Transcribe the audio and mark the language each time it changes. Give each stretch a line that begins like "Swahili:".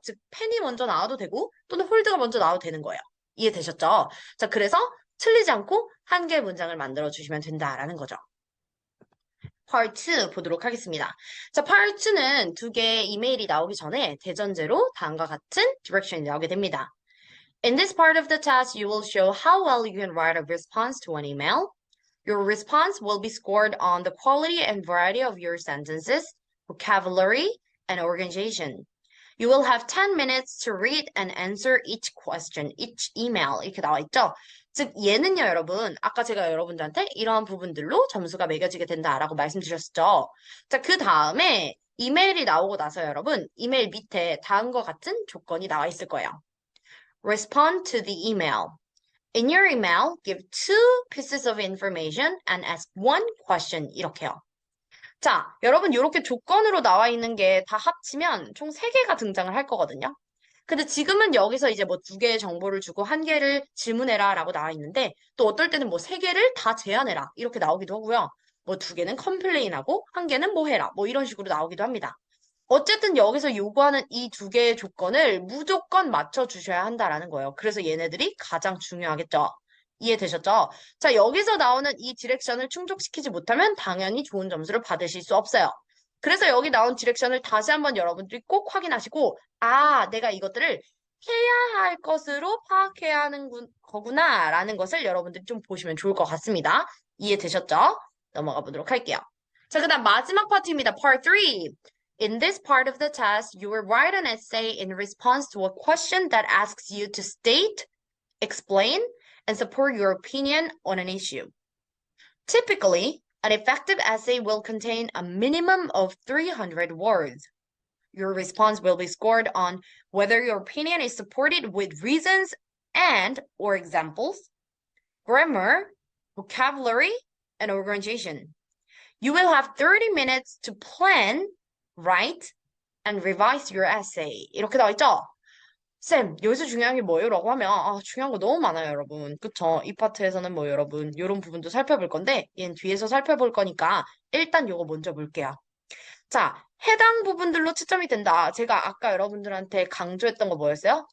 Korean: 즉 펜이 먼저 나와도 되고 또는 홀드가 먼저 나와도 되는 거예요. 이해되셨죠? 자, 그래서 틀리지 않고 한 개의 문장을 만들어 주시면 된다라는 거죠. Part 2 보도록 하겠습니다. 자, Part 2는 두 개의 이메일이 나오기 전에 대전제로 다음과 같은 디렉션이 나오게 됩니다.
English: In this part of the test, you will show how well you can write a response to an email. Your response will be scored on the quality and variety of your sentences, vocabulary, and organization. You will have 10 minutes to read and answer each question, each email.
Korean: 이렇게 나와 있죠? 즉, 얘는요, 여러분. 아까 제가 여러분들한테 이러한 부분들로 점수가 매겨지게 된다라고 말씀드렸죠. 자, 그 다음에 이메일이 나오고 나서 여러분, 이메일 밑에 다음과 같은 조건이 나와 있을 거예요.
English: Respond to the email. In your email, give two pieces of information and ask one question.
Korean: 이렇게요. 자, 여러분 이렇게 조건으로 나와 있는 게 다 합치면 총 3개가 등장을 할 거거든요. 근데 지금은 여기서 이제 뭐 2개의 정보를 주고 1개를 질문해라 라고 나와 있는데 또 어떨 때는 뭐 3개를 다 제안해라 이렇게 나오기도 하고요. 뭐 2개는 컴플레인하고 1개는 뭐 해라 뭐 이런 식으로 나오기도 합니다. 어쨌든 여기서 요구하는 이 2개의 조건을 무조건 맞춰주셔야 한다라는 거예요. 그래서 얘네들이 가장 중요하겠죠. 이해되셨죠? 자, 여기서 나오는 이 디렉션을 충족시키지 못하면 당연히 좋은 점수를 받으실 수 없어요. 그래서 여기 나온 디렉션을 다시 한번 여러분들이 꼭 확인하시고, 아, 내가 이것들을 해야 할 것으로 파악해야 하는 거구나, 라는 것을 여러분들이 좀 보시면 좋을 것 같습니다. 이해되셨죠? 넘어가 보도록 할게요. 자, 그 다음 마지막 파트입니다. Part 3.
English: In this part of the test, you will write an essay in response to a question that asks you to state, explain, and support your opinion on an issue. Typically, an effective essay will contain a minimum of 300 words. Your response will be scored on whether your opinion is supported with reasons and/or examples, grammar, vocabulary, and organization. You will have 30 minutes to plan, write, and revise your essay.
Korean: 이렇게 나와 있죠? 쌤, 여기서 중요한 게 뭐예요? 라고 하면, 중요한 거 너무 많아요, 여러분. 그쵸? 이 파트에서는 뭐 여러분, 이런 부분도 살펴볼 건데, 얘는 뒤에서 살펴볼 거니까, 일단 요거 먼저 볼게요. 자, 해당 부분들로 채점이 된다. 제가 아까 여러분들한테 강조했던 거 뭐였어요?